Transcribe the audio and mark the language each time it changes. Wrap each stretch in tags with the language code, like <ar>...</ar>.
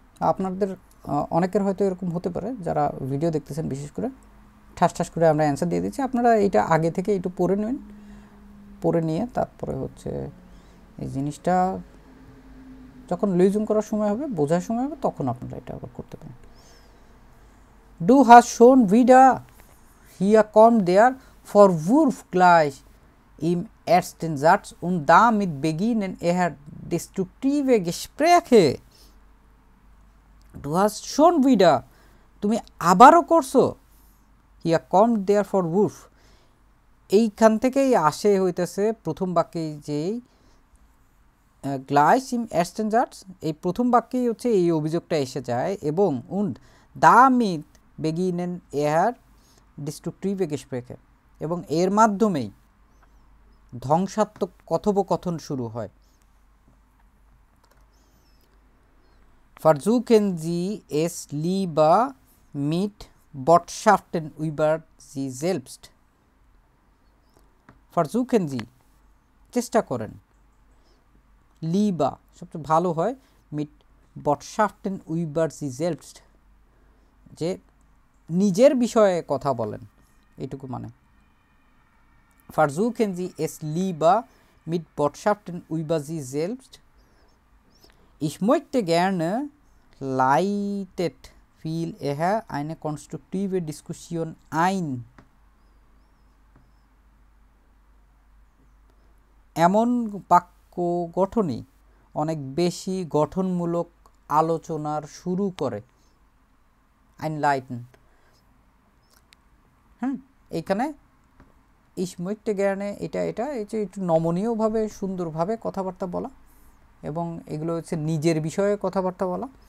<bn>আপনাদের অনেকের হয়তো এরকম হতে পারে যারা ভিডিও দেখতেছেন, বিশেষ করে ঠাস ঠাস করে আমরা অ্যান্সার দিয়ে দিচ্ছি, আপনারা এইটা আগে থেকে একটু পড়ে নেবেন, পড়ে নিয়ে তারপরে হচ্ছে এই জিনিসটা যখন লিজুম করার সময় হবে, বোঝার সময় হবে, তখন আপনারা এটা আবার করতে পারেন।</bn> <de>Du hast schon wieder hier kommt der Vorwurf gleich im ersten Satz und damit beginnen eher destruktive Gespräche। Du hast schon wieder,</de> <bn>তুমি আবারও করছো,</bn> <de>hier kommt der Vorwurf,</de> <bn>এইখান থেকেই আসে হইতেছে প্রথম বাক্যে যেই</bn> <de>gleich im ersten Satz,</de> <bn>এই প্রথম বাক্যেই হচ্ছে এই অভিযোগটা এসে যায়, এবং</bn> <de>und damit beginnen eher destruktive Gespräche,</de> <bn>এবং এর মাধ্যমেই ধ্বংসাত্মক কথোপকথন শুরু হয়।</bn> <de>Versuchen Sie es lieber mit Botschaften über Sie selbst। Versuchen Sie</de> <bn>চেষ্টা করেন,</bn> <de>lieber</de> <bn>সবচেয়ে ভালো হয়,</bn> <de>mit Botschaften über Sie selbst</de> <bn>যে নিজের বিষয়ে কথা বলেন, এইটুকু মানে।</bn> <de>Versuchen Sie es lieber mit Botschaften über Sie selbst। Ich möchte gerne leitet viel eher eine konstruktive Diskussion ein।</de> <bn>এমন বাক্য গঠনই অনেক বেশি গঠনমূলক আলোচনার শুরু করে।</bn> <de>einleiten,</de> <bn>এইখানে</bn> <de>ich möchte gerne</de> <bn>এটা এই যে একটু নমনীয়ভাবে সুন্দরভাবে কথাবার্তা বলা, এবং এগুলো হচ্ছে নিজের বিষয়ে কথাবার্তা বলা।</bn>